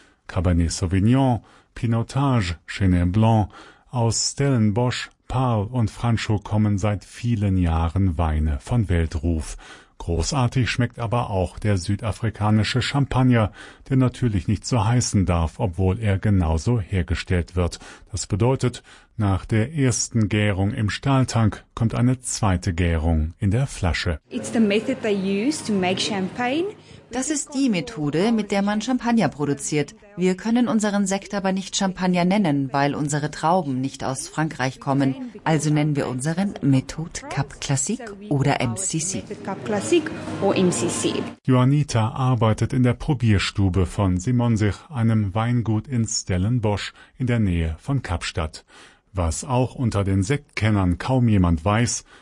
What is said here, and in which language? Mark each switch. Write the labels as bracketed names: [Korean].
[German] Cabernet Sauvignon, Pinotage, Chenin Blanc, aus Stellenbosch, Paarl und Franchot kommen seit vielen Jahren Weine von Weltruf. Großartig schmeckt aber auch der südafrikanische Champagner, der natürlich nicht so heißen darf, obwohl er genauso hergestellt wird. Das bedeutet, nach der ersten Gärung im Stahltank kommt eine zweite Gärung in der Flasche. [English] It's the method they use to make champagne. [German] Das ist die Methode, mit der man Champagner produziert. Wir können unseren Sekt aber nicht Champagner nennen, weil unsere Trauben nicht aus Frankreich kommen. Also nennen wir unseren Methode Cap Classique oder MCC. Juanita arbeitet in der Probierstube von Simonsich, einem Weingut in Stellenbosch in der Nähe von Kapstadt. Was auch unter den Sektkennern kaum jemand weiß,